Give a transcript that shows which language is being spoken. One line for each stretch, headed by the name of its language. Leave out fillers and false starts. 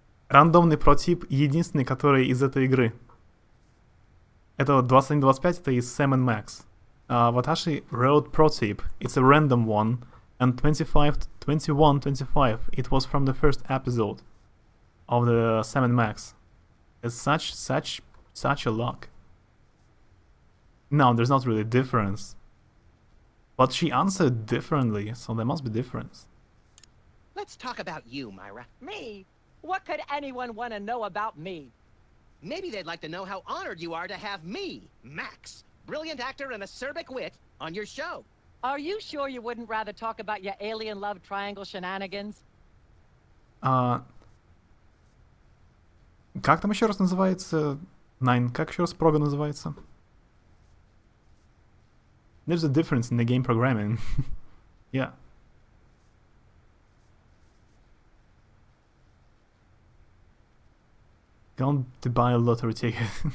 Russian: Рандомный протип, единственный, который из этой игры. Это вот 2125, это из Sam and Max.
English: Watashi wrote protip, it's a random one, and 2125, it was from the first episode of the Sam and Max. It's such a luck. No, there's not really a difference. But she answered differently, so there must be difference. Let's talk about you, Myra. Me? What could anyone want to know about me? Maybe they'd like to know how honored you are to have me, Max, brilliant actor and acerbic wit, on your show. Are you sure you wouldn't rather talk about your alien love triangle shenanigans?
Russian: Как там еще раз называется? Nine, как еще раз прога называется?
English: There's a difference in the game programming. Yeah. Going to buy a lottery ticket.